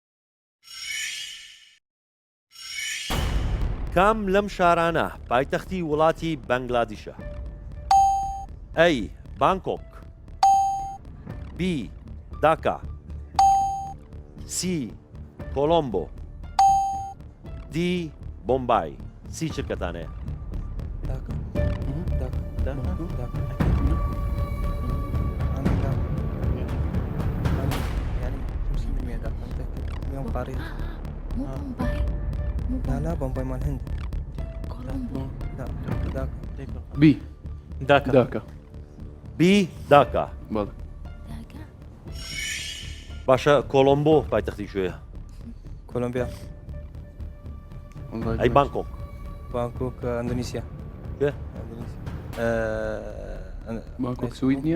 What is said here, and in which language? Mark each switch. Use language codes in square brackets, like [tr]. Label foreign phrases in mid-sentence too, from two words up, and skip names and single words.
[ckb] کام لەم شارانە پایتەختی وڵاتی بەنگلادیشە؟ ئەی بانکۆک، بی داکا، سی کۆلۆمبۆ، دی بۆمبای. سی چرکەتانەیە؟ [ar] لا بومباي مال الهند. بي داكا. [ckb] بی داکا بەڵێ باشە کۆلۆمبۆ پایتەختی شوێیە کۆلۆمبیا ئەی بانکۆک بانکۆک ئەندونیسیا بانکۆک سوید نییە